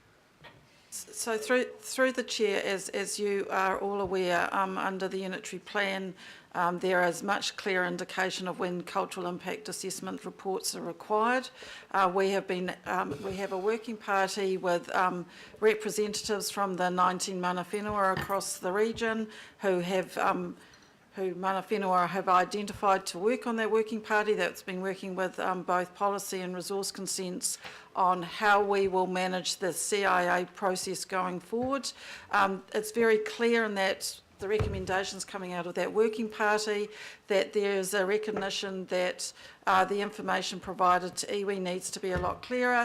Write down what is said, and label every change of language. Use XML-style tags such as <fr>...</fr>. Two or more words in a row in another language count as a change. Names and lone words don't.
<en>So through the chair, as you are all aware, under the unitary plan, there is much clearer indication of when cultural impact assessment reports are required. We have a working party with representatives from the 19</en> <mi>mana whenua</mi> <en>across the region who</en> <mi>mana whenua</mi> <en>have identified to work on that working party that's been working with both policy and resource consents on how we will manage the CIA process going forward. It's very clear in that the recommendations coming out of that working party that there's a recognition that the information provided to iwi needs to be a lot clearer.</en>